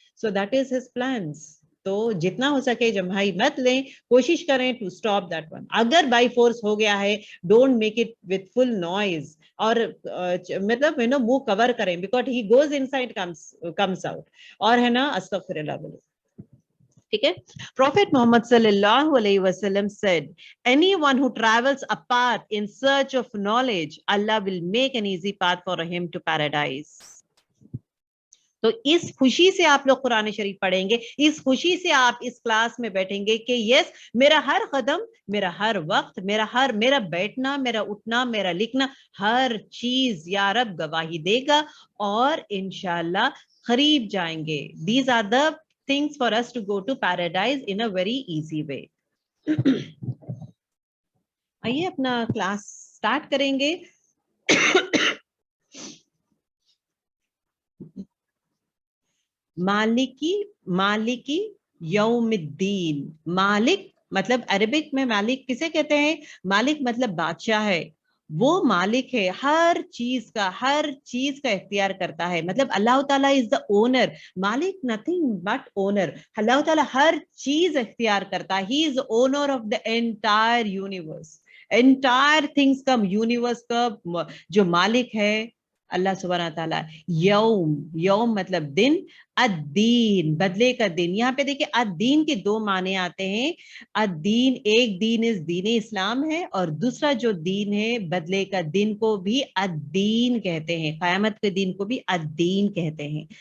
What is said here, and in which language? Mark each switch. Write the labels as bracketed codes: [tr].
[en] So that is his plans. [ur] تو جتنا ہو سکے جمائی مت لیں, کوشش کریں [en] To stop that one. [ur] اگر بائی فورس ہو گیا ہے, [en] don't make it with full noise, [ur] اور مطلب منہ کور کریں, [en] because he goes inside comes out, [ur] اور ہے نا استغفر اللہ بولے. ٹھیک ہے, [en] Prophet Muhammad sallallahu alaihi wasallam said, anyone who travels apart in search of knowledge, Allah will make an easy path for him to paradise. [ur] تو اس خوشی سے آپ لوگ قرآن شریف پڑھیں گے, اس خوشی سے آپ اس کلاس میں بیٹھیں گے کہ یس میرا ہر قدم, میرا ہر وقت, میرا بیٹھنا, میرا اٹھنا, میرا لکھنا, ہر چیز یا رب گواہی دے گا اور انشاءاللہ قریب جائیں گے. [en] These are the things for us to go to paradise in a very easy way. [ur] آئیے اپنا کلاس سٹارٹ کریں گے. مالکی یوم الدین. مالک مطلب عربک میں مالک کسے کہتے ہیں؟ مالک مطلب بادشاہ ہے, وہ مالک ہے ہر چیز کا اختیار کرتا ہے. [en] مطلب اللہ تعالیٰ از دا اونر. مالک نتھنگ بٹ اونر. [ur] اللہ تعالیٰ ہر چیز اختیار کرتا ہے. [en] He is owner of the entire universe. [ur] Entire things کا یونیورس کا جو مالک ہے اللہ سبحانہ تعالیٰ. یوم مطلب دن, الدین بدلے کا دن. یہاں پہ دیکھیں الدین کے دو معنی آتے ہیں. الدین, ایک دین از دین اسلام ہے, اور دوسرا جو دین ہے بدلے کا دن کو بھی الدین کہتے ہیں, قیامت کے دن کو بھی الدین کہتے ہیں.